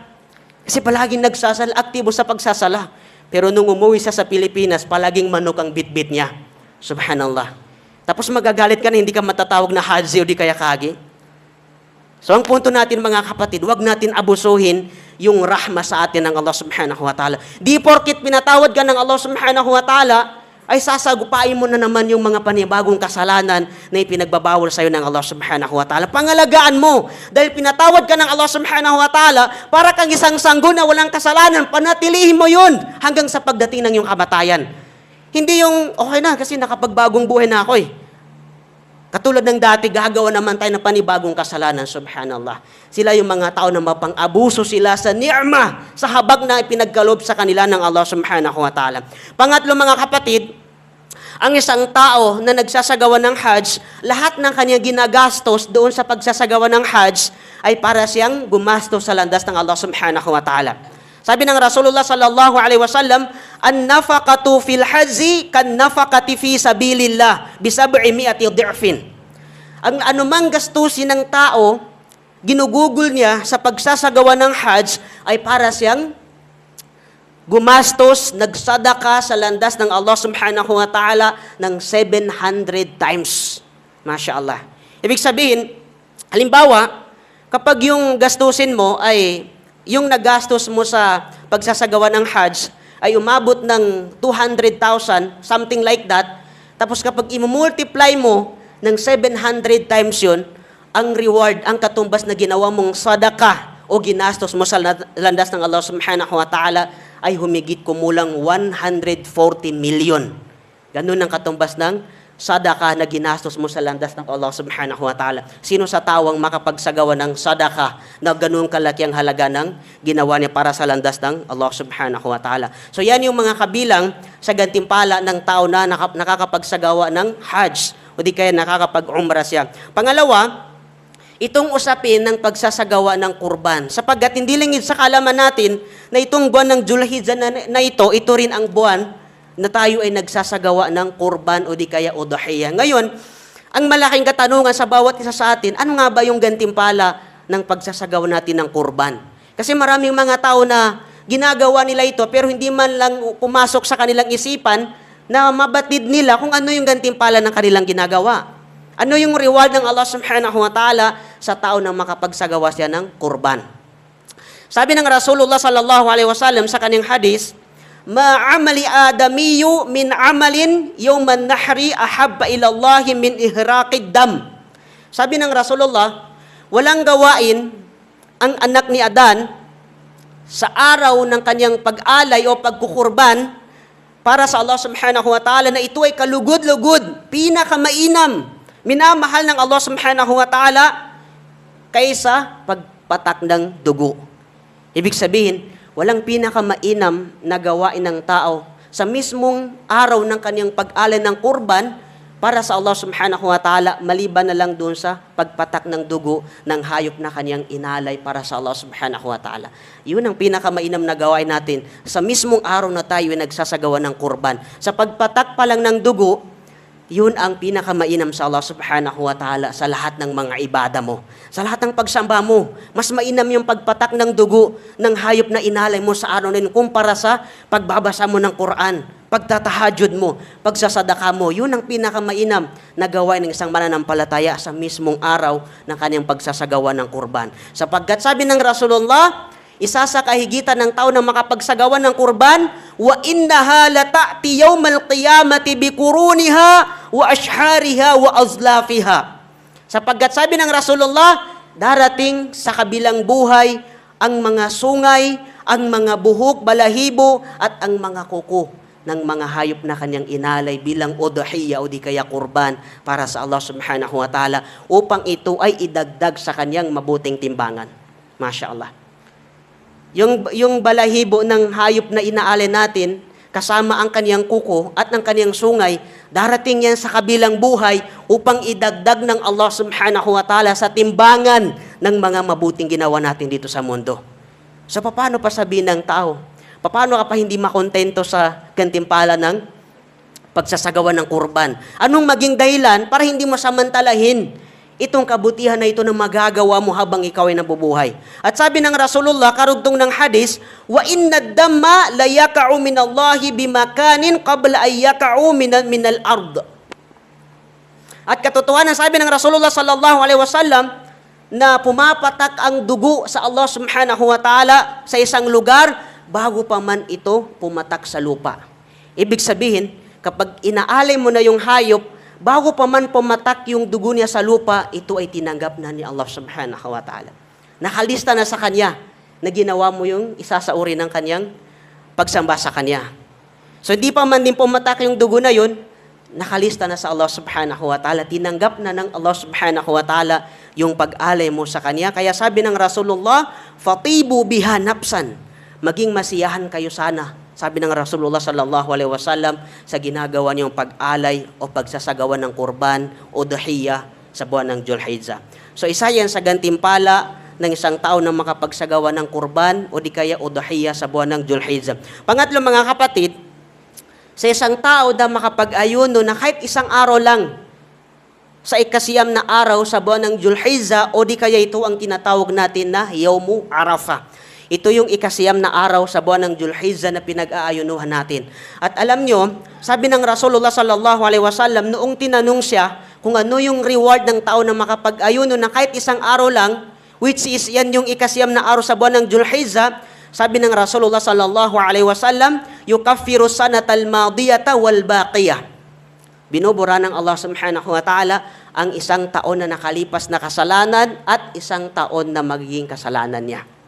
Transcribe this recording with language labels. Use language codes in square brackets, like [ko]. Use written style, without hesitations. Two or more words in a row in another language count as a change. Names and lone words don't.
[tl] Kasi palaging nagsasala, aktibo sa pagsasala. Pero nung umuwi siya sa Pilipinas, palaging manok ang bit-bit niya. Subhanallah. Tapos magagalit ka na hindi ka matatawag na Haji o di kaya Kagi. So ang punto natin mga kapatid, wag natin abusuhin yung rahma sa atin ng Allah [ar] سبحانه وتعالى. [tl] Di porkit pinatawad ka ng Allah [ar] سبحانه وتعالى, [tl] ay sasagupain mo na naman yung mga panibagong kasalanan na ipinagbabawal sa iyo ng Allah [ar] سبحانه وتعالى. [tl] Pangalagaan mo, dahil pinatawad ka ng Allah [ar] سبحانه وتعالى, [tl] para kang isang sanggol na walang kasalanan, panatilihin mo yun hanggang sa pagdating ng iyong kamatayan. Hindi yung, okay na, kasi nakapagbagong buhay na ako eh. Katulad ng dati, gagawa naman tayo ng panibagong kasalanan, subhanallah. Sila yung mga tao na mapang-abuso sila sa ni'ma, sa habag na ipinagkaloob sa kanila ng Allah [ar] سبحانه وتعالى. [tl] Pangatlo mga kapatid, ang isang tao na nagsasagawa ng Hajj, lahat ng kanyang ginagastos doon sa pagsasagawa ng Hajj ay para siyang gumastos sa landas ng Allah [ar] سبحانه وتعالى. [tl] Sabi ng Rasulullah [ar] صلى الله عليه وسلم النفقة في الحج كالنفقة في سبيل الله بسبعمائة ضعف." [tl] Ang anumang gastusin ng tao, ginugugol niya sa pagsasagawa ng Hajj ay para siyang gumastos, nagsadaka sa landas ng Allah [ar] سبحانه وتعالى [tl] ng 700 times. [ar] ما شاء الله. [tl] Ibig sabihin, halimbawa, kapag yung gastusin mo ay yung nagastos mo sa pagsasagawa ng Hajj ay umabot ng 200,000, [en] something like that, [tl] tapos kapag i-multiply mo ng 700 times yun, ang reward, ang katumbas na ginawa mong sadaka o ginastos mo sa landas ng Allah [ar] سبحانه وتعالى [tl] ay humigit kumulang 140 million. Ganun ang katumbas ng sadaka na ginastos mo sa landas ng Allah [ar] سبحانه وتعالى. [tl] Sino sa tawang makapagsagawa ng sadaka na ganun kalaki ang halaga ng ginawa niya para sa landas ng Allah [ar] سبحانه وتعالى. [tl] So yan yung mga kabilang sa gantimpala ng tao na nakakapagsagawa ng Hajj o di kaya nakakapag-umrah siya. Pangalawa, itong usapin ng pagsasagawa ng kurban. Sapagkat hindi lingid sa kalaman natin na itong buwan ng Dzulhijjah na ito rin ang buwan na tayo ay nagsasagawa ng kurban o di kaya udhiyah. Ngayon, ang malaking katanungan sa bawat isa sa atin, ano nga ba yung gantimpala ng pagsasagawa natin ng kurban? Kasi maraming mga tao na ginagawa nila ito pero hindi man lang pumasok sa kanilang isipan na mabatid nila kung ano yung gantimpala ng kanilang ginagawa. Ano yung reward ng Allah [ar] سبحانه وتعالى [tl] sa tao na makapagsagawa siya ng kurban? Sabi ng Rasulullah [ar] صلى الله عليه وسلم [tl] sa kanyang hadis, [ar] "ما عمل آدمي من عمل يوم النحر أحب إلى الله من إهراق الدم." [tl] Sabi ng Rasulullah, walang gawain ang anak ni Adan sa araw ng kanyang pag-alay o pagkukurban para sa Allah [ar] سبحانه وتعالى [tl] na ito ay kalugod-lugod, pinakamainam, minamahal ng Allah [ar] سبحانه وتعالى [tl] kaysa pagpatak ng dugo. Ibig sabihin, walang pinakamainam na gawain ng tao sa mismong araw ng kanyang pag-alay ng kurban para sa Allah [ar] سبحانه وتعالى, [tl] maliban na lang doon sa pagpatak ng dugo ng hayop na kanyang inalay para sa Allah [ar] سبحانه وتعالى. [tl] Yun ang pinakamainam na gawain natin sa mismong araw na tayo ay nagsasagawa ng kurban. Sa pagpatak pa lang ng dugo, yun ang pinakamainam sa Allah [ar] سبحانه وتعالى [tl] sa lahat ng mga ibada mo. Sa lahat ng pagsamba mo, mas mainam yung pagpatak ng dugo ng hayop na inalay mo sa araw na yun kumpara sa pagbabasa mo ng Quran, pagtatahajud mo, pagsasadaka mo. Yun ang pinakamainam na gawain ng isang mananampalataya sa mismong araw ng kanyang pagsasagawa ng kurban. Sapagkat sabi ng Rasulullah, isa sa kahigitan ng tao na makapagsagawa ng kurban, [ar] وإنها لتأتي يوم القيامة بقرونها وأشعارها وأظلافها. [tl] Sapagkat sabi ng Rasulullah, darating sa kabilang buhay ang mga sungay, ang mga buhok, balahibo, at ang mga kuko ng mga hayop na kanyang inalay bilang udhiyah o di kaya kurban para sa Allah [ar] سبحانه وتعالى [tl] upang ito ay idagdag sa kanyang mabuting timbangan. [ar] ما شاء الله. [tl] Yung balahibo ng hayop na inaalay natin, kasama ang kaniyang kuko at ang kaniyang sungay, darating yan sa kabilang buhay upang idagdag ng Allah [ar] سبحانه وتعالى [tl] sa timbangan ng mga mabuting ginawa natin dito sa mundo. So, paano pa sabihin ng tao? Paano ka pa hindi makontento sa gantimpala ng pagsasagawa ng kurban? Anong maging dahilan para hindi mo samantalahin itong kabutihan na ito na magagawa mo habang ikaw ay nabubuhay? At sabi ng Rasulullah, karugtong ng hadis, [ar] وإن الدم ليقع من الله بمكان قبل أن يقع من الأرض. [tl] At katotohanan, sabi ng Rasulullah [ar] صلى الله عليه وسلم, [tl] na pumapatak ang dugo sa Allah [ar] سبحانه وتعالى [tl] sa isang lugar bago pa man ito pumatak sa lupa. Ibig sabihin, kapag inaalay mo na yung hayop, bago pa man pumatak yung dugo niya sa lupa, ito ay tinanggap na ni Allah [ar] سبحانه وتعالى. [tl] Nakalista na sa Kanya na ginawa mo yung isa sa uri ng Kanyang pagsamba sa Kanya. So, di pa man din pumatak yung dugo na yun, nakalista na sa Allah [ar] سبحانه وتعالى, [tl] tinanggap na ng Allah [ar] سبحانه وتعالى [tl] yung pag-alay mo sa Kanya. Kaya sabi ng Rasulullah, [ar] فطيبوا بها نفسا, [tl] maging masiyahan kayo sana. Sabi ng Rasulullah [ar] صلى الله عليه وسلم, [tl] sa ginagawa niyong pag-alay o pagsasagawa ng kurban o dahiya sa buwan ng Dzulhijjah. So isa yan sa gantimpala ng isang tao na makapagsagawa ng kurban o di kaya o dahiya sa buwan ng Dzulhijjah. Pangatlo mga kapatid, sa isang tao na makapag-ayuno na kahit isang araw lang sa ikasiyam na araw sa buwan ng Dzulhijjah o di kaya ito ang tinatawag natin na Yawmu Arafah. Ito yung ikasiyam na araw sa buwan ng Dzulhijjah na pinag-aayunuhan natin. At alam nyo, sabi ng Rasulullah [ar] صلى الله عليه وسلم, [tl] noong tinanong siya kung ano yung reward ng tao na makapag-ayuno na kahit isang araw lang, which is yan yung ikasiyam na araw sa buwan ng Dzulhijjah, sabi ng Rasulullah [ar] صلى الله عليه وسلم, يكفر السنة الماضية والباقية. [tl] Binubura ng Allah [ar] سبحانه وتعالى [tl] ang isang taon na nakalipas na kasalanan at isang taon na magiging kasalanan niya.